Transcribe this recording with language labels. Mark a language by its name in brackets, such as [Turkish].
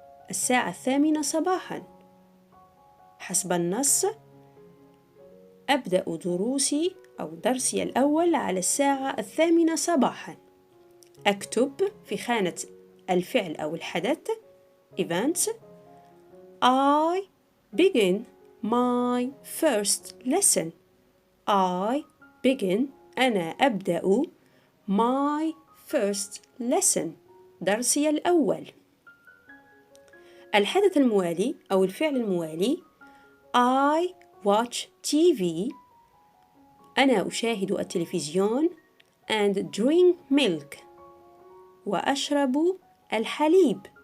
[Arabic] الساعة 8 صباحاً. حسب النص أبدأ دروسي أو درسي الأول على الساعة 8 صباحاً. أكتب في خانة الفعل أو الحدث [English] events I begin my first lesson. I begin [Arabic] أنا أبدأ [English] my first lesson [Arabic] درسي الأول. الحدث الموالي أو الفعل الموالي [English] I watch TV [Arabic] أنا أشاهد التلفزيون [English] and drink milk [Arabic] وأشرب الحليب.